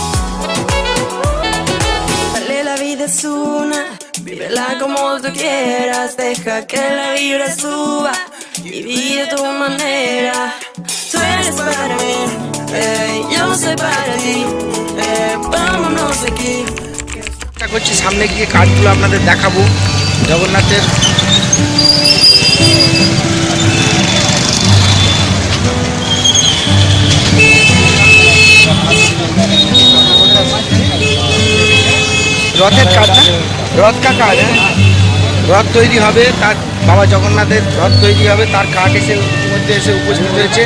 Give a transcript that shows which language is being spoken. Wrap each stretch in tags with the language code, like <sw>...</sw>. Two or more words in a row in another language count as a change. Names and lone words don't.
<es>Dale, la vida es una, vívela como tú quieras. Deja que la vibra suba y vive tu manera. Tú eres para mí, yo soy para ti, vámonos de aquí.</es> <bn>করছি সামনে গিয়ে কাঠগুলো আপনাদের দেখাবো জগন্নাথের। রথের কাজ না, রথ কা কাজ, রথ তৈরি হবে, তার বাবা জগন্নাথের রথ তৈরি হবে, তার কাঠ এসে ইতিমধ্যে এসে উপস্থিত হয়েছে।</bn>